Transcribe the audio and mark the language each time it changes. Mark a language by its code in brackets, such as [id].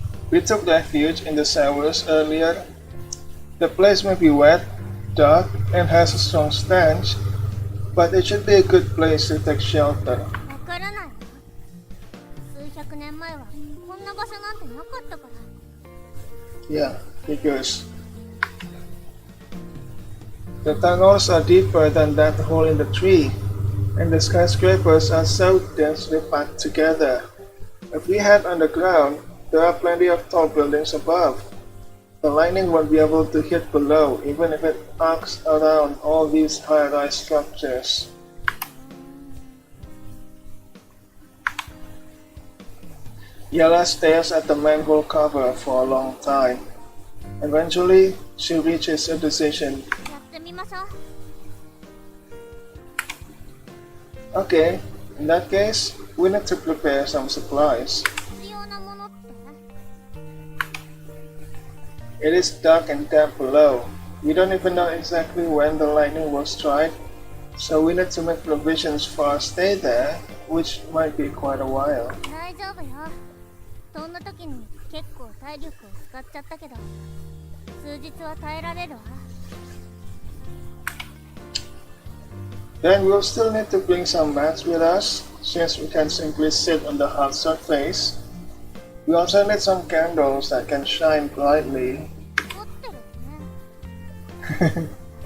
[en] We took refuge in the showers earlier. The place may be wet, dark, and has a strong stench, but it should be a good place to take shelter. [ja] わからないわ。数百年前はこんな場所なんてなかったから。 [en] Yeah, because the tunnels are deeper than that hole in the tree, and the skyscrapers are so densely packed together. If we head underground, there are plenty of tall buildings above. The lightning won't be able to hit below, even if it arcs around all these high-rise structures. Yella stares at the manhole cover for a long time. Eventually, she reaches a decision. [ja] やってみましょう。 [en] Okay, in that case, we need to prepare some supplies. [ja] 必要なものって？ [en] It is dark and damp below. We don't even know exactly when the lightning will strike, so we need to make provisions for our stay there, which might be quite a while. [ja] 大丈夫よ。そんな時に結構体力を使っちゃったけど、数日は耐えられるわ。 [en] Then we'll still need to bring some mats with us, since we can simply sit on the hard surface. We also need some candles that can shine brightly. [ja] 持ってるよね。